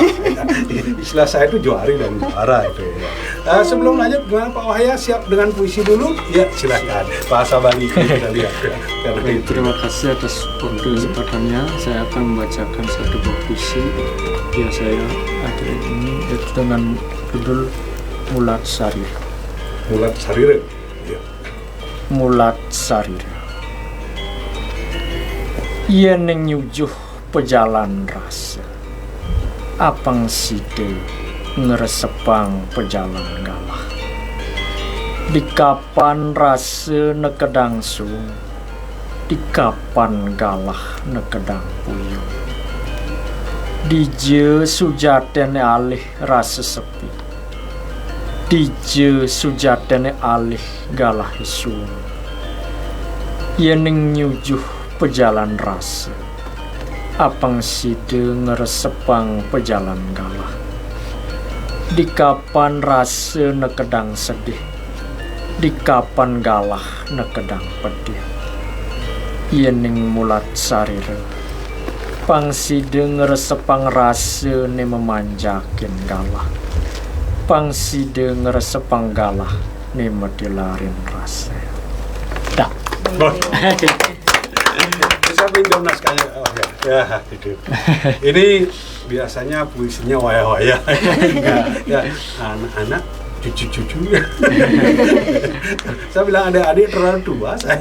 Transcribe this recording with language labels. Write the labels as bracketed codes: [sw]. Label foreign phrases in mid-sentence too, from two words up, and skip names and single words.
[id] Istilah saya itu juari dan juara itu ya. Sebelum lanjut, gimana Pak Wahya, siap dengan puisi dulu? Ya silakan. Bahasa Bali kita lihat. Terima kasih atas kesempatannya. Saya akan membacakan satu buah puisi yang saya ada ini, yaitu dengan judul Mulat Sarira. Mulat Sarira. Mulat Sarira. [ban] Yeneng nyujuh pejalan rasa, apang side ngeresepang pejalan galah. Di kapan rasa nekedang sung, di kapan galah nekedang puyung. Dije sujatene alih rasa sepi, dije sujatene alih galah isun. Yeneng nyujuh pejalan rasa, apang side ngeresepang pejalan galah. Di kapan rasa nekedang sedih, di kapan galah nekedang pedih. Yening mulat sarira, pang side ngeresepang rasa ne memanjakin galah. Pang side ngeresepang galah ne medilarin rasa. [id] Dah. Bisa pinjam naskahnya. Ya, itu. Ini biasanya puisinya waya-waya. Ya, anak-anak, cucu-cucu. Saya bilang adik-adik terlalu tua saya.